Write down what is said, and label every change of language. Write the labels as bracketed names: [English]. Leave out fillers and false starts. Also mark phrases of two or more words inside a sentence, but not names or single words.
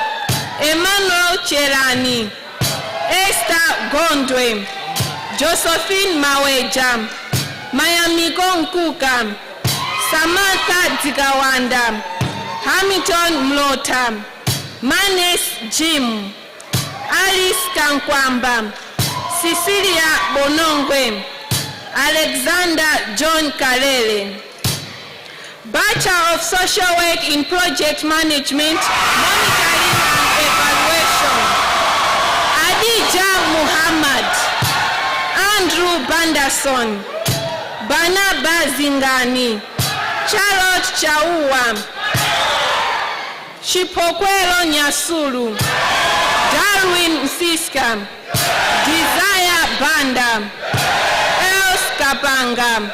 [English] Emmanuel Cherani, Esther Gondwe, Josephine Maweja, Mayamiko Nkuka, Samantha Zikawanda, Hamilton Mlota, Manes Jim, Alice Kankwamba, Cecilia Bonongwe, Alexander John Kalele. Bachelor of Social Work in Project Management, Monitoring and Evaluation, Adija Muhammad, Andrew Banderson, Banaba Zingani, Charlotte Chaua, Chipokwelo Nyasulu, Darwin Msiska, Desire Banda, Els Kapanga,